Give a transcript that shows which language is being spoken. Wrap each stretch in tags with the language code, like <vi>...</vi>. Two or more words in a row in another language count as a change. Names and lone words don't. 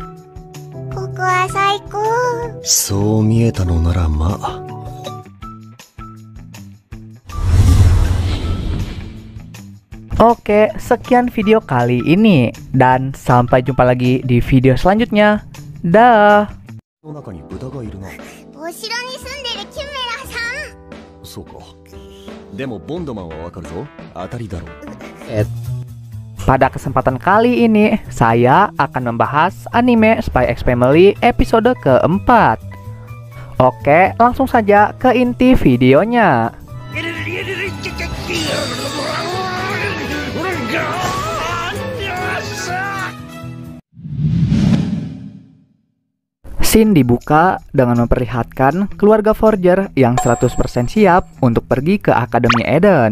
<id>Oke, sekian video kali ini, dan sampai jumpa lagi di video selanjutnya. Dah.</id> <ja>そうか。でもボンドマンはわかるぞ。当たりだろう。</ja> <id>Pada kesempatan kali ini, saya akan membahas anime Spy X Family episode keempat. Oke, langsung saja ke inti videonya. Scene dibuka dengan memperlihatkan keluarga Forger yang 100% siap untuk pergi ke Akademi Eden.</id>